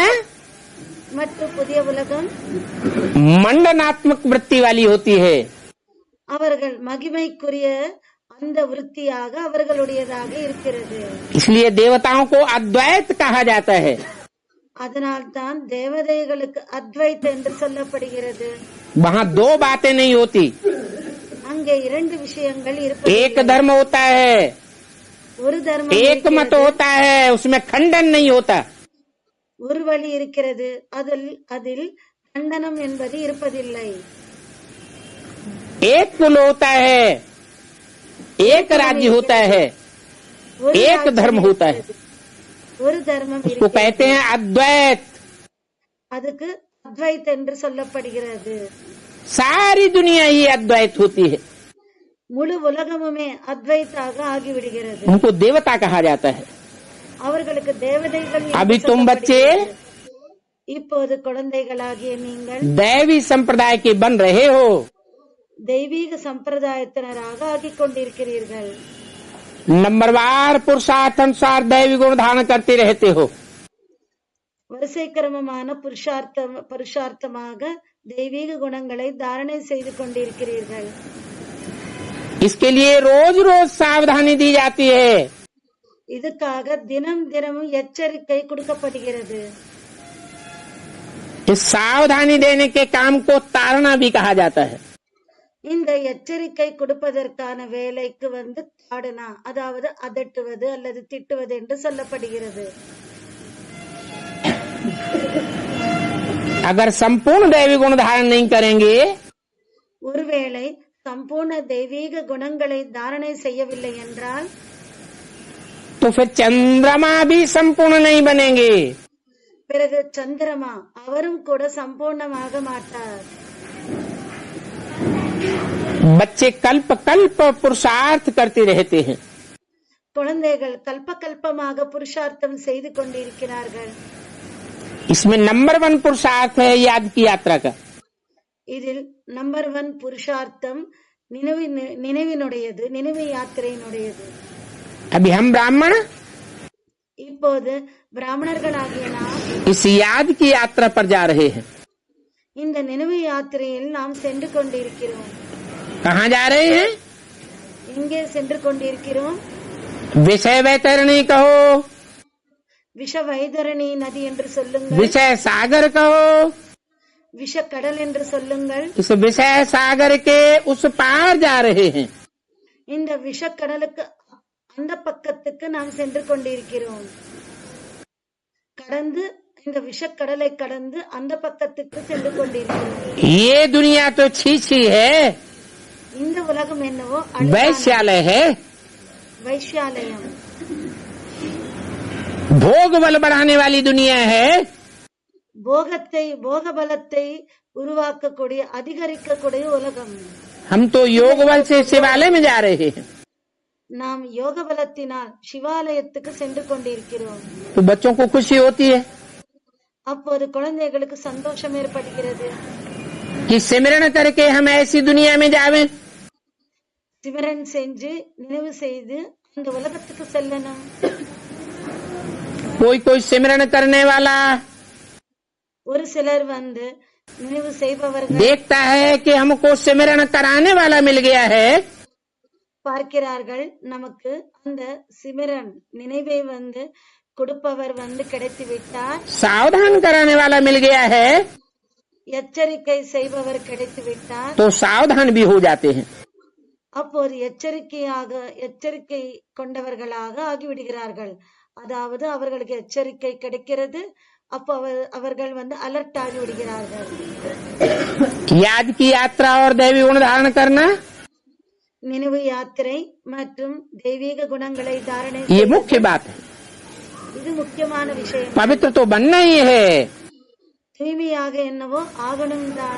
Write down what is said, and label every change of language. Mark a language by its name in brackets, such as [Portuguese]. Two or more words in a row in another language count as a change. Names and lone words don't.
[Tamil] மற்றும் புதிய உலகம் [Hindi] मंडनात्मक वृत्ति वाली होती है। [Tamil] அவர்கள் மகிமைக்குரிய அந்த விருத்தியாக அவர்களுடையதாக இருக்கிறது. [Hindi] इसलिए देवताओं को अद्वैत कहा जाता है। [Tamil] அதனால்தான் தேவதைகளுக்கு அத்வைத் என்று சொல்லப்படுகிறது. [Hindi] वहाँ दो बातें नहीं होती, [Tamil] அங்கே இரண்டு விஷயங்கள் இருப்பது. [Hindi] एक धर्म होता है, [Tamil] ஒரு தர்மம் [Hindi] एक [Tamil] இருக்கிறது, [Hindi] मत होता है, उसमें खंडन नहीं होता। [Tamil] ஒரு வழி இருக்கிறது, அதில் கண்டனம் என்பது இருப்பதில்லை. [Hindi] एक कुल होता है, एक राज्य होता है, [Tamil] ஒரு [Hindi] एक [Tamil] ராஜ்யம் [Hindi] धर्म होता है। [Tamil] இருக்கிறது, ஒரு தர்மம் [Hindi] उसको [Tamil] இருக்கிறது. [Hindi] कहते हैं अद्वैत। [Tamil] அதுக்கு அத்வைத் என்று சொல்லப்படுகிறது. [Hindi] सारी दुनिया ही अद्वैत होती है, [Tamil] முழு உலகமுமே அத்வைத்தாக ஆகிவிடுகிறது. [Hindi] उनको देवता कहा जाता है। [Tamil] அவர்களுக்கு தேவதைகள் என்று [Hindi] अभी तुम बच्चे [Tamil] சொல்லப்படுகிறது. இப்போது குழந்தைகளாகிய நீங்கள் [Hindi] दैवी संप्रदाय के बन रहे हो। [Tamil] தெய்வீக சம்பிரதாயத்தினராக ஆகிக் கொண்டிருக்கிறீர்கள். [Hindi] नंबरवार पुरुषार्थ अनुसार दैवी गुण धारण करते रहते हो। [Tamil] வரிசை கிரமமான புருஷார்த்தமாக தெய்வீக குணங்களை தாரணை செய்து கொண்டிருக்கிறீர்கள். [Hindi] इसके लिए रोज रोज सावधानी दी जाती है। [Tamil] இதுக்காக தினமும் எச்சரிக்கை கொடுக்கப்படுகிறது. [Hindi] इस सावधानी देने के काम को ताड़ना भी कहा जाता है। [Tamil] இந்த எச்சரிக்கை கொடுப்பதற்கான வேலைக்கு தாடனா, அதாவது அதட்டுவது அல்லது திட்டுவது என்று சொல்லப்படுகிறது. [Hindi] अगर संपूर्ण दैवी गुण धारण नहीं करेंगे [Tamil] ஒருவேளை சம்பூர்ண தெய்வீக குணங்களை தாரணை செய்யவில்லை என்றால் [Hindi] तो फिर चंद्रमा भी संपूर्ण नहीं बनेंगे। [Tamil] பிறகு சந்திரமா அவரும் கூட சம்பூர்ணமாக மாட்டார். [Hindi] बच्चे कल्प कल्प पुरुषार्थ करते रहते हैं। [Tamil] குழந்தைகள் கல்பமாக புருஷார்த்தம் செய்து கொண்டிருக்கிறார்கள். [Hindi] इसमें नंबर 1 पुरुषार्थ है याद की यात्रा का। [Tamil] இதில் நம்பர் 1 புருஷார்த்தம் நினைவினுடையது, நினைவு யாத்திரையினுடையது. [Hindi] अभी हम ब्राह्मण [Tamil] இப்போது பிராமணர்களாகிய நாம் [Hindi] इस याद की यात्रा पर जा रहे हैं। [Tamil] இந்த நினைவு யாத்திரையில் நாம் சென்று கொண்டிருக்கிறோம். [Hindi] कहाँ जा रहे हैं? [Tamil] எங்கே சென்று கொண்டிருக்கிறோம்? [Hindi] विषय वैतरणी कहो, [Tamil] விஷ வைதரணி நதி என்று சொல்லுங்கள், [Hindi] विषय सागर कहो, [Tamil] விஷ கடல் என்று சொல்லுங்கள். [Hindi] इस विषय सागर के उस पार जा रहे हैं। [Tamil] இந்த விஷ கடலுக்கு அந்த பக்கத்துக்கு நாம் சென்று கொண்டிருக்கிறோம். கடந்து இந்த விஷக்கடலை கடந்து அந்த பக்கத்துக்கு சென்று கொண்டிருக்கிறோம். [Hindi] ये दुनिया तो छी छी है, [Tamil] இந்த உலகம் என்னவோ [Hindi] वैश्यालय है, [Tamil] வைஷ்யாலயம், [Hindi] भोग बल बढ़ाने वाली दुनिया है। [Tamil] போக பலத்தை உருவாக்கக்கூடிய அதிகரிக்கக்கூடிய உலகம். [Hindi] हम तो योग बल से शिवालय में जा रहे हैं। [Tamil] நாம் யோக பலத்தினால் சிவாலயத்துக்கு சென்று கொண்டிருக்கிறோம். [Hindi] तो बच्चों को खुशी होती है [Tamil] அப்போது குழந்தைகளுக்கு சந்தோஷம் ஏற்படுகிறது. [Hindi] कि सिमरन करके हम ऐसी दुनिया में जावें। [Tamil] சிமரன் செஞ்சு நினைவு செய்து அந்த உலகத்துக்கு செல்லணும். [Hindi] कोई कोई सिमरन करने वाला [Tamil] ஒரு சிலர் வந்து நினைவு செய்பவர்கள் [Hindi] देखता है कि हमको सिमरन कराने वाला मिल गया है, [Tamil] பார்க்கிறார்கள், நமக்கு அந்த சிமரன் நினைவை வந்து கொடுப்பவர் வந்து கிடைத்து விட்டார், [Hindi] सावधान कराने वाला मिल गया है, [Tamil] எச்சரிக்கை செய்பவர் கிடைத்து விட்டார். [Hindi] तो सावधान भी हो जाते हैं। [Tamil] அப்போது எச்சரிக்கை கொண்டவர்களாக ஆகிவிடுகிறார்கள். அதாவது அவர்களுக்கு எச்சரிக்கை கிடைக்கிறது. அப்போ அவர்கள் வந்து அலர்ட் ஆகி விடுகிறார்கள். [Hindi] याद की यात्रा और दैवी गुण धारण करना [Tamil] நினைவு யாத்திரை மற்றும் தெய்வீக குணங்களை தாரணை [Hindi] ये मुख्य बात है। [Tamil] இது முக்கியமான விஷயம். [Hindi] पवित्र तो बनना ही है [Tamil] தூய்மையாக என்னவோ ஆகணும் தான்,